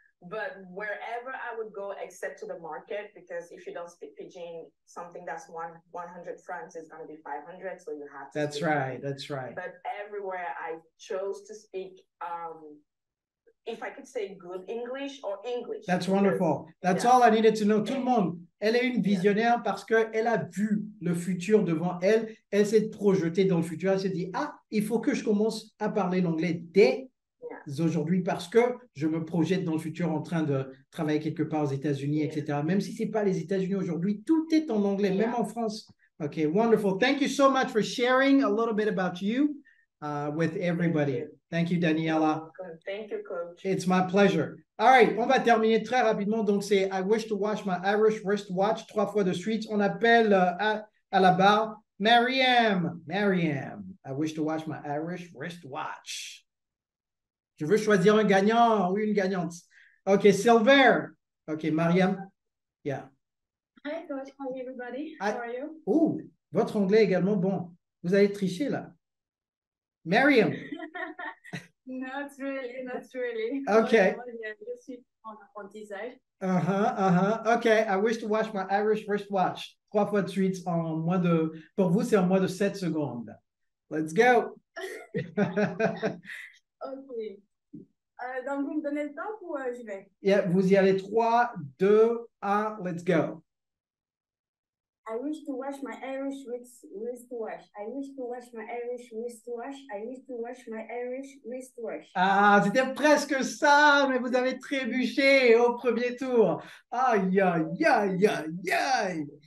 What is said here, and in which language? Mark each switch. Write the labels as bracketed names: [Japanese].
[English] But wherever I would go, except to the market, because if you don't speak Pidgin, something that's 100 francs is going to be 500, so you have to. That's right. That's right. But everywhere I chose to speak, if I could say good English or English. That's wonderful. That's all I needed to know. [French] Tout le monde, elle est une visionnaire parce qu'elle a vu le futur devant elle. Elle s'est projetée dans le futur. Elle s'est dit, il faut que je commence à parler l'anglais dès aujourd'hui parce que je me projette dans le futur en train de travailler quelque part aux États-Unis, etc. Même si ce n'est pas les États-Unis aujourd'hui, tout est en anglais, même en France. [English] Okay, wonderful. Thank you so much for sharing a little bit about you with everybody. Thank you, Daniela. Thank you, Coach. It's my pleasure. All right, [French] on va terminer très rapidement. Donc, c'est [English] I wish to wash my Irish wristwatch [French] 3 fois de suite. On appelle à la barre Mariam. [English] I wish to wash my Irish wristwatch. [French] Je veux choisir un gagnant ou une gagnante. [English] OK, Silver. OK, Mariam. Yeah. Hi, Coach. Hi, everybody. How are you? [French] Oh, votre anglais est également bon. Vous allez tricher là. Mariam. [English] Not really. Okay. [French] Je suis en apprentissage. [English] Okay, I wish to wash my Irish wristwatch. [French] 3 fois de suite en moins de... Pour vous, c'est en moins de 7 secondes. [English] Let's go. OK. [French] Donc, vous me donnez le temps ou j'y vais? Yeah, vous y allez 3, 2, 1, [English] let's go. I wish to wash my Irish wristwatch. I wish to wash my Irish wristwatch. I wish to wash my Irish wristwatch. [French] Ah, c'était presque ça, mais vous avez trébuché au premier tour. Aïe, aïe, aïe, aïe, aïe.